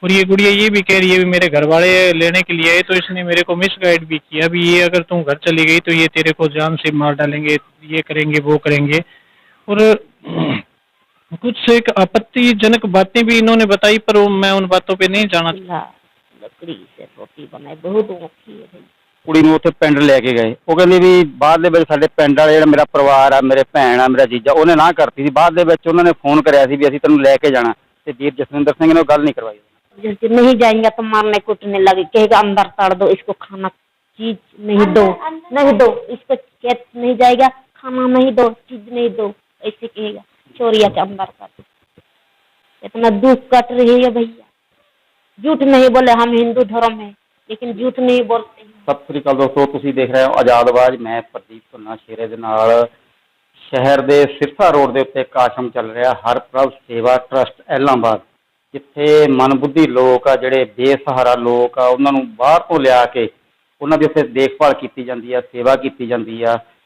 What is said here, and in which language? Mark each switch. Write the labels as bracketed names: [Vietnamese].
[Hindi] और ये गुड़िया ये भी कह रही है मेरे घर वाले लेने के लिए आए तो इसने मेरे को मिसगाइड भी किया। अभी ये अगर तुम घर चली गई तो ये तेरे को जान से मार डालेंगे, ये करेंगे वो करेंगे। और कुछ एक आपत्तिजनक बातें भी इन्होंने बताई, पर मैं उन बातों पे नहीं जाना। लकड़ी से रोटी बनाई बहुत औखी है भाई। [Punjabi] कुड़ी ਨੂੰ ਉੱਥੇ ਪਿੰਡ ਲੈ ਕੇ ਗਏ। ਉਹ ਕਹਿੰਦੀ ਵੀ ਬਾਅਦ ਦੇ ਵਿੱਚ ਸਾਡੇ ਪਿੰਡ ਵਾਲੇ ਜਿਹੜਾ ਮੇਰਾ ਪਰਿਵਾਰ ਆ, ਮੇਰੇ ਭੈਣ ਆ, ਮੇਰਾ ਜੀਜਾ, ਉਹਨੇ ਨਾ ਕਰਤੀ ਸੀ। ਬਾਅਦ ਦੇ ਵਿੱਚ ਉਹਨਾਂ ਨੇ ਫੋਨ ਕਰਿਆ ਸੀ ਵੀ ਅਸੀਂ ਤੈਨੂੰ ਲੈ ਕੇ ਜਾਣਾ, ਤੇ ਵੀਰ ਜਸਵਿੰਦਰ ਸਿੰਘ ਨੇ ਉਹ ਗੱਲ ਨਹੀਂ ਕਰਵਾਈ। [Hindi] जैसे नहीं जाएंगे तो मारने कूटने लगे, कहेगा अंदर ताड़ दो इसको, खाना चीज नहीं दो, नहीं दो इसको, खेत नहीं जाएगा, खाना नहीं दो, चीज नहीं दो, ऐसे कहेगा। चोरिया के अंदर कर दो। इतना दुख कट रही है भैया। झूठ नहीं बोले, हम हिंदू धर्म है लेकिन झूठ नहीं बोलते। [Punjabi] ਸਤਿ ਸ੍ਰੀ ਅਕਾਲ ਦੋਸਤੋ, ਤੁਸੀਂ ਦੇਖ ਰਹੇ ਹੋ ਆਜ਼ਾਦ ਆਵਾਜ਼। ਮੈਂ ਪ੍ਰਦੀਪ ਧੁੰਨਾ ਸ਼ੇਰੇ ਦੇ ਨਾਲ ਸ਼ਹਿਰ ਦੇ ਸਿਰਸਾ ਰੋਡ ਦੇ ਉੱਤੇ ਇੱਕ ਆਸ਼ਰਮ ਚੱਲ ਰਿਹਾ, ਹਰਪ੍ਰਭ ਸੇਵਾ ਟਰਸਟ ਐਲਾਹਾਬਾਦ, ਜਿੱਥੇ ਮਨਬੁੱਧੀ ਲੋਕ ਆ, ਜਿਹੜੇ ਬੇਸਹਾਰਾ ਲੋਕ ਆ, ਉਹਨਾਂ ਨੂੰ ਬਾਹਰ ਤੋਂ ਲਿਆ ਕੇ ਉਹਨਾਂ ਦੀ ਉੱਥੇ ਦੇਖਭਾਲ ਕੀਤੀ ਜਾਂਦੀ ਆ, ਸੇਵਾ ਕੀਤੀ ਜਾਂਦੀ ਆ।